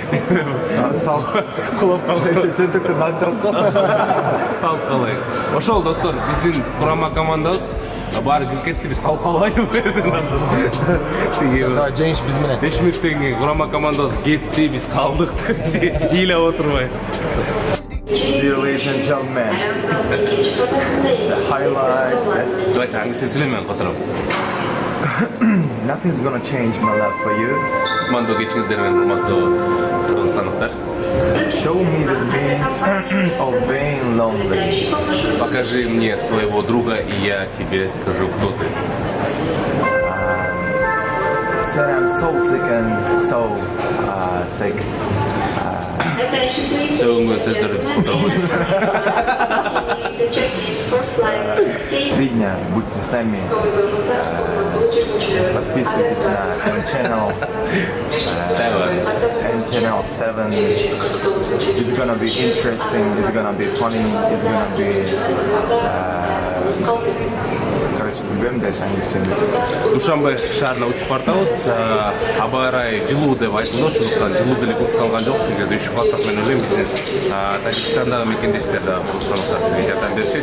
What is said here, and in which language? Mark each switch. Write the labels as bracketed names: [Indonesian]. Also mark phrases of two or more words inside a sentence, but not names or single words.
[Kyrgyz] Кулап калды, чөнтөктөн антырып калды. салып калайык. Ошол достор, биздин курама командабыз баары кирип кетти, биз калып калбайлы бу жерден. Жеңиш биз менен. 5 мүнөттөн кийин курама командабыз кетти, биз калдык деп ыйлап отурбай. [English] Dear ladies and gentlemen, the highlight. [Kyrgyz] Давай англисче сүйлөйм котором. [English] Nothing's gonna change my love for you. [Kyrgyz] Мандо кечиңиздер менен урматтуу кыргызстандыктар. [English] Show me the meaning of being lonely. [Russian] Покажи мне своего друга, и я тебе скажу, кто ты. [English] Said I'm so sick and so sick. [Turkish] Söylediğin sözleri biz kurtaramayız. [Russian] 3 дня будьте с нами. Подписывайтесь на channel 7. [English] It's gonna be interesting. It's gonna be funny. It's gonna be. [Kyrgyz] Короче, билбейм дальше англисчени. Душанбе шаарына учуп бартабыз. Аба ырайы жылуу деп айтылды, ошондуктан жылуу деле көп калган жок. Силерде үшүп калсак мен ойлойм биздин Тажикстандагы мекендештер дагы Кыргызстандыктар бизге жардам беришет.